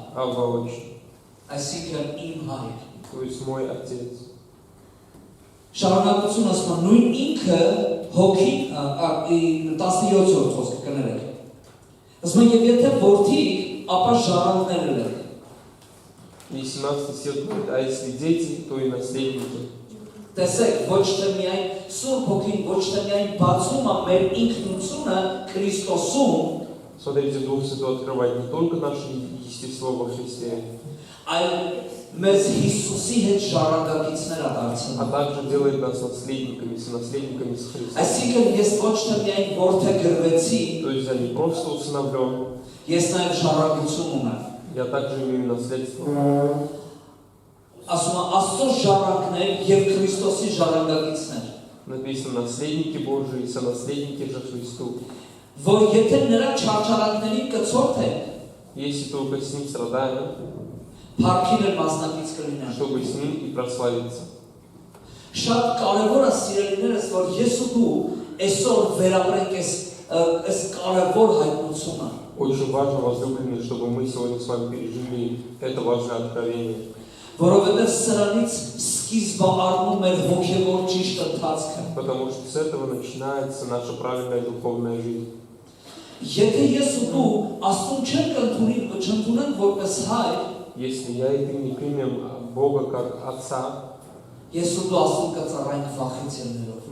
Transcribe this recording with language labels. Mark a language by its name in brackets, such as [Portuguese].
[Russian] Авва Отче, [Armenian] այսինքն իմ հայր։ [Russian] то есть мой Отец. [Armenian] Շարունակություն ասում է նույն ինքը հոգի 17-րդ խոսքը կներեք։ Ասում է եւ եթե որդի, ապա ժառանգներ եք։ [Russian] И 17 стих говорит, а если дети, то и наследники. [Armenian] Տեսեք, ոչ թե միայն Սուրբ Հոգին, ոչ թե միայն բացում է մեր ինքնությունը Քրիստոսում, [Russian] Смотрите, Дух Святой открывает не только наше естество во Христе, [Armenian] այլ մեզ Հիսուսի հետ ժառանգակիցներ [Russian] а [Armenian] դարձնում։ [Russian] также делает нас наследниками, сонаследниками с Христом. [Armenian] Այսինքն ես ոչ թե միայն որդեգրվեցի, [Russian] То есть я не просто усыновлен, [Armenian] ես նաև ժառանգություն ունեմ։ [Russian] я также имею наследство. [Armenian] Ասում է Աստծո ժառանգներ եւ Քրիստոսի ժառանգակիցներ։ [Russian] Написано наследники Божии и сонаследники же Христу. [Armenian] Որ եթե նրա չարչարանքներին կցորդեն, [Russian] Если только с ним страдаем, [Armenian] Փառքին էլ մասնակից կլինեն։ [Russian] чтобы с Ним и прославиться. [Armenian] Շատ կարևոր է սիրելիներս, որ ես ու դու այսօր վերաբերենք այս կարևոր հայտնությունը։ [Russian] Очень важно, возлюбленные, чтобы мы сегодня с вами пережили это важное откровение. [Armenian] Որովհետև սրանից սկիզբ առնում մեր հոգևոր ճիշտ ընթացքը։ [Russian] Потому что с этого начинается наша правильная духовная жизнь. [Armenian] Եթե ես ու դու Աստծուն չընդունենք որպես հայր, [Russian] Если я и ты не примем Бога как Отца, [Armenian] ես ու դու Աստծուն կծառայենք վախից ելնելով։